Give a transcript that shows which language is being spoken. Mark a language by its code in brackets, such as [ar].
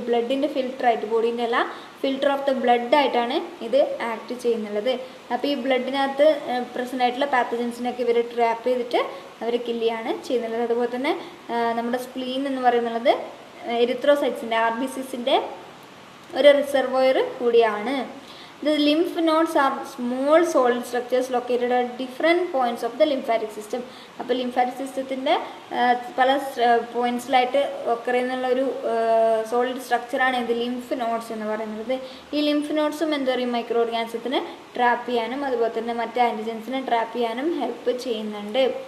[ml] ബ്ലഡിൻ്റെ ഫിൽറ്ററായിട്ട്, ബോഡീൻ്റെ അല്ല, filter of the blood ആയിട്ടാണ് ഇത് ആക്ട് ചെയ്യുന്നുള്ളത്. അപ്പോൾ ഈ ബ്ലഡിനകത്ത് പ്രസൻ്റ് ആയിട്ടുള്ള പാത്തജൻസിനൊക്കെ ഇവർ ട്രാപ്പ് ചെയ്തിട്ട് അവർ കില്ല് ചെയ്യാണ് ചെയ്യുന്നുള്ളത്. അതുപോലെ തന്നെ നമ്മുടെ സ്പ്ലീൻ എന്ന് പറയുന്നത് എരിത്രോസൈറ്റ്സിൻ്റെ, RBCസിൻ്റെ ഒരു റിസർവോയർ കൂടിയാണ്. [en] The lymph nodes are small solid structures located at different points of the lymphatic system. [ml] അപ്പോൾ ലിംഫാറ്റിക് സിസ്റ്റത്തിൻ്റെ പല പോയിൻറ്റ്സിലായിട്ട് ഒക്കറിയുന്നുള്ള ഒരു സോളിഡ് സ്ട്രക്ചറാണ് ഇത് ലിംഫ് നോഡ്സ് എന്ന് പറയുന്നത്. ഈ ലിംഫ് നോഡ്സും എന്താ പറയുക, മൈക്രോ ഓർഗാനിസത്തിനെ ട്രാപ്പ് ചെയ്യാനും അതുപോലെ തന്നെ മറ്റ് ആൻറ്റിജൻസിനെ ട്രാപ്പ് ചെയ്യാനും ഹെൽപ്പ് ചെയ്യുന്നുണ്ട്.